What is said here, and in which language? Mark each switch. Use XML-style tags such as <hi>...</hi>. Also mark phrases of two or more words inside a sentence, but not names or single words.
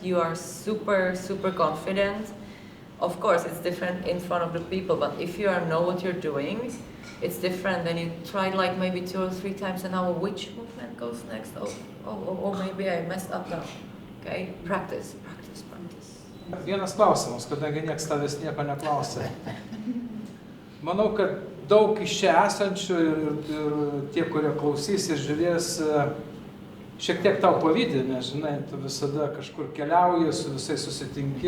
<en>You are super, super confident. Of course, it's different in front of the people, but if you know what you're doing, it's different. Then you try like maybe 2 or 3 times an hour, which movement goes next? Oh, maybe I messed up now. Okay, practice.</en> <lt>Vienas klausimas, kadangi nieks tavęs nieko neklausė. Manau, kad daug iš čia esančių ir tie, kurie klausys ir žiūrės, šiek tiek tau pavydi, nes, žinai, tu visada kažkur keliauji, su visais susitinki.</lt>